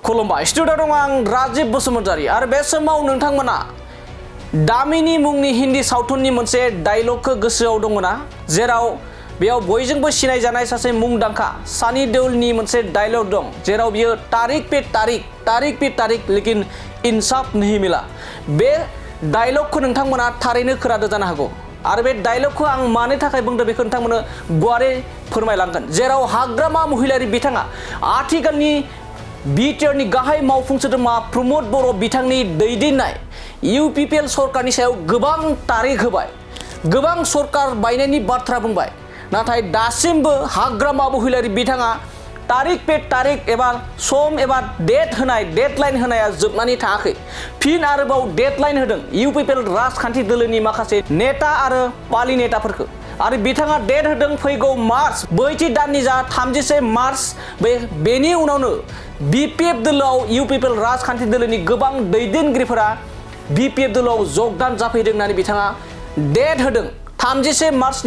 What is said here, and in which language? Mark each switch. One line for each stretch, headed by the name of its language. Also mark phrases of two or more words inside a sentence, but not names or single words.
Bodo: खुलुमबाय स्टुडिअ दं आं राजीब बसुमतारी आरो बे समाव नोंथांमोना दामिनी मुंनि हिन्दी सावथुननि मोनसे डायलगखौ गोसोआव दङना जेराव बेयाव बयजोंबो सिनायजानाय सासे मुंदांखा सानी देओलनि मोनसे डायलग दं जेराव बियो
Hindi: तारिक पे तारिक लेकिन इंसाफ नहीं मिला
Bodo: बे डायलगखौ नोंथांमोना थारैनो खोनादों जानो हागौ आरो बे डायलगखौ आं मानि थाखाय बुंदों बेखौ नोंथांमोनो गुवारै फोरमायलांगोन जेराव हाग्रामा महिलारि बिथाङा आथिखालनि बिटिआरनि गाहाय मावफुं सोद्रोमा प्रमद बर' बिथांनि दैदेननाय इउपिपिएल सरकारनि सायाव गोबां तारिख होबाय गोबां सरकार बायनायनि बाथ्रा बुंबाय नाथाय दासिमबो हाग्रामा महिलारि बिथाङा
Hindi: तारिक पे तारिक
Bodo: एबा सम एबा डेडलाइन होनाया जोबनानै थाङाखै फिन आरोबाव डेडलाइन होदों इउपिपिएल राजखान्थि दोलोनि माखासे नेता आरो पालि नेताफोरखौ आरो बिथाङा डेट होदों फैगौ मार्च बैथि दाननि जा 31 मार्च बेनि उनावनो बिपिएफ दोलोआव इउपिपिएल राजखान्थि दोलोनि गोबां दैदेनगिरिफोरा बिपिएफ दोलोआव जगदान जाफैदों होननानै बिथाङा डेट होदों 31 मार्चनि